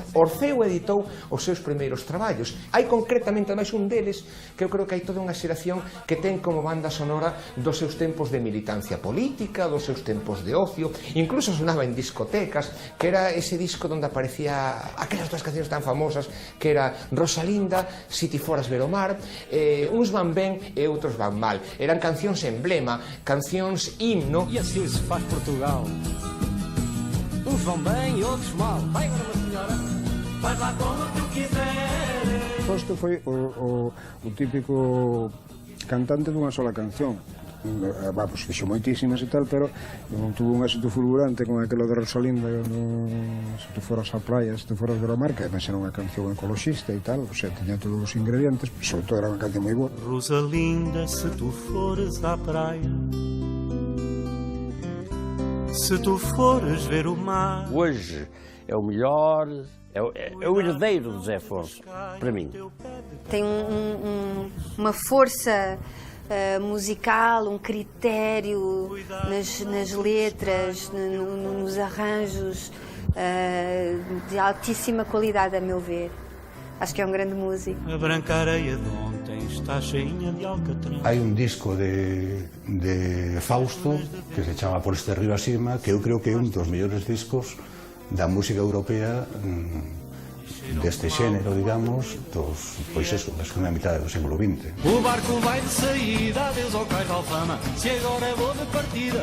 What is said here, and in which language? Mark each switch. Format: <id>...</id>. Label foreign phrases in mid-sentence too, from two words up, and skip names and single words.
<gl>Orfeo editou os seus primeiros traballos. Hai concretamente máis un deles, que eu creo que hai toda unha xeración que ten como banda sonora dos seus tempos de militancia política, dos seus tempos de ocio, incluso sonaba en discotecas, que era ese disco onde aparecía aquelas dúas cancións tan famosas, que era Rosalinda, Si ti foras ver o mar, uns van ben e outros van mal. Eran cancións emblema, cancións himno.</gl> <pt>E assim se faz Portugal. Uns vão bem e outros mal. Vai agora, minha senhora, faz lá como tu quiseres.</pt> <gl>Fausto foi o típico cantante dunha sola canción. Pues fixo moitísimas e tal, pero non tuvo un éxito fulgurante con aquilo de Rosalinda,</gl> <pt>Se tu foras á praia, se tu foras ver o mar,</pt> <gl>que además era unha canción ecoloxista e tal, o sea, tiña todos os ingredientes, sobre todo era unha canción moi boa.</gl> <pt>Rosalinda, se tu fores á praia, se tu fores ver o mar. Hoje é o melhor, é o herdeiro do Zé Afonso, para mim. Tem uma força musical, um critério nas letras, nos arranjos, de altíssima qualidade, a meu ver. Acho que é um grande músico. A branca areia de ontem está cheinha de alcatrão.</pt> <gl>Hai un disco de Fausto que se chama Por este río acima, que eu creo que é un dos mellores discos da música europea deste xénero, digamos, pois eso, da segunda mitad do século XX.</gl> <pt>O barco vai de saída, adeus ao cais de Alfama, se agora vou de partida.</pt>